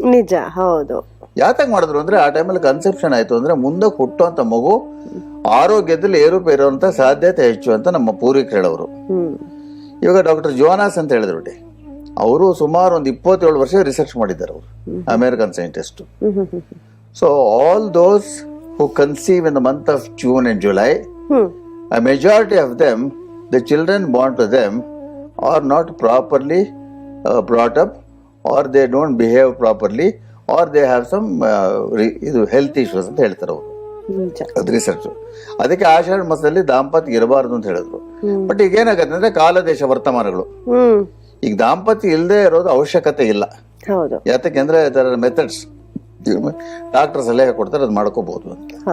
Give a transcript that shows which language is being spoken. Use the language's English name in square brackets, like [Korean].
[Kannada] ನಿಜ, ಹೌದು. ಯಾತಕ್ ಮಾಡಿದ್ರು ಅಂದ್ರೆ, ಆ ಟೈಮಲ್ಲಿ ಕನ್ಸೆಪ್ಷನ್ ಆಯ್ತು ಅಂದ್ರೆ ಮುಂದಕ್ಕೆ ಹುಟ್ಟುವಂತ ಮಗು ಆರೋಗ್ಯದಲ್ಲಿ ಏರುಪೇರು ಇರುವಂತ ಸಾಧ್ಯತೆ ಹೆಚ್ಚು ಅಂತ ನಮ್ಮ ಪೂರ್ವಿಕರು ಹೇಳೋರು. ಇವಾಗ ಡಾಕ್ಟರ್ ಜೋನಾಸ್ ಅಂತ ಹೇಳಿದ್ರು ಬಿಡಿ, ಅವರು ಸುಮಾರು ಒಂದು 27 ವರ್ಷ ರಿಸರ್ಚ್ ಮಾಡಿದ್ದಾರೆ. ಅವರು American scientist. [English] so all those who conceive in the month of June and July, a majority of them, the children born to them are not properly brought up, or they don't behave properly, or they have some health issues [Kannada] ಅಂತ ಹೇಳ್ತಾರೆ ಅವರು. ಅದು research. ಅದಕ್ಕೆ ಆಷಾಢ ಮಾಸದಲ್ಲಿ ದಾಂಪತ್ಯ ಇರಬಾರದು ಅಂತ ಹೇಳಿದ್ರು. ಬಟ್ ಈಗ ಏನಾಗತ್ತೆ ಅಂದ್ರೆ, ಕಾಲದೇಶ ವರ್ತಮಾನಗಳು, ಈಗ ದಾಂಪತ್ಯ ಇಲ್ಲದೆ ಇರೋದು ಅವಶ್ಯಕತೆ ಇಲ್ಲ. ಯಾತಕ್ಕೆ ಅಂದ್ರೆ ಮೆಥಡ್ಸ್ ಡಾಕ್ಟರ್ ಸಲಹೆ ಕೊಡ್ತಾರೆ, ಅದು ಮಾಡ್ಕೋಬಹುದು ಅಂತ.